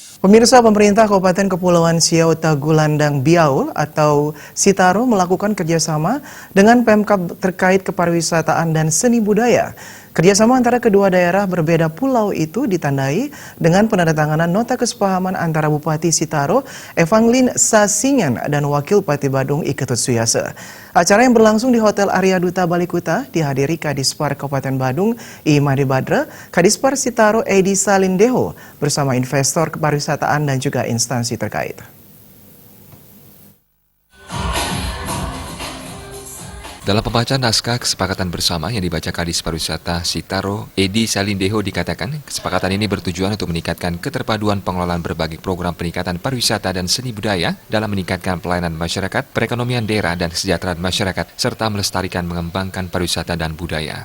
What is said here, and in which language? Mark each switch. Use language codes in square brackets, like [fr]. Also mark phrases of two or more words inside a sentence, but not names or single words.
[id] Pemirsa, pemerintah Kabupaten Kepulauan Siau Tagulandang Biaul atau Sitaro melakukan kerjasama dengan Pemkab terkait kepariwisataan dan seni budaya. Kerjasama antara kedua daerah berbeda pulau itu ditandai dengan penandatanganan nota kesepahaman antara Bupati Sitaro, Evangeline Sasingan, dan Wakil Bupati Badung Iketut Suyase. Acara yang berlangsung di Hotel Arya Duta Balikuta dihadiri Kadispar Kabupaten Badung, Imadi Badra, Kadispar Sitaro Edi Salindeho, bersama investor kepariwisataan dan juga instansi terkait. Dalam pembacaan naskah kesepakatan bersama yang dibaca Kadis Pariwisata Sitaro, Edi Salindeho dikatakan, kesepakatan ini bertujuan untuk meningkatkan keterpaduan pengelolaan berbagai program peningkatan pariwisata dan seni budaya dalam meningkatkan pelayanan masyarakat, perekonomian daerah dan kesejahteraan masyarakat, serta melestarikan mengembangkan pariwisata dan budaya.